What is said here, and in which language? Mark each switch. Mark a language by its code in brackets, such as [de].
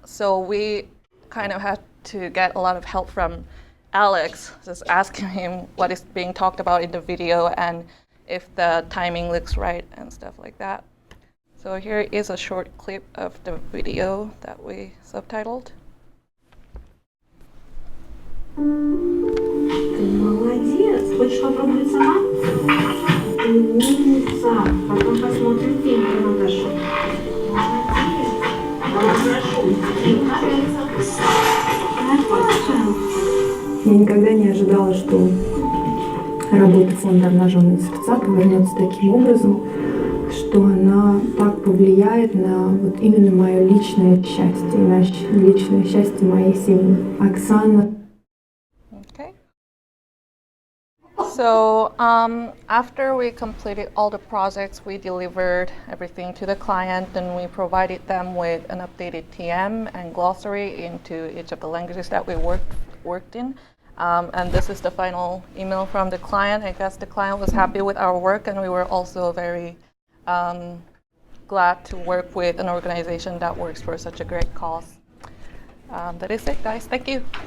[en] So we kind of had to get a lot of help from Alex, just asking him what is being talked about in the video and if the timing looks right and stuff like that. So here is a short clip of the video that we subtitled. [ru] Молодец, хочешь попробовать сама? Умница, потом посмотрим фильм про Наташу. Я никогда не ожидала, что работа фонда «Обнаженные сердца» повернется таким образом, что она так повлияет на вот именно мое личное счастье, на личное счастье моей семьи. Оксана. [en] Okay. So after we completed all the projects, we delivered everything to the client, and we provided them with an updated TM and glossary into each of the languages that we worked in. And this is the final email from the client. I guess the client was happy with our work, and we were also very glad to work with an organization that works for such a great cause. That is it, guys. Thank you.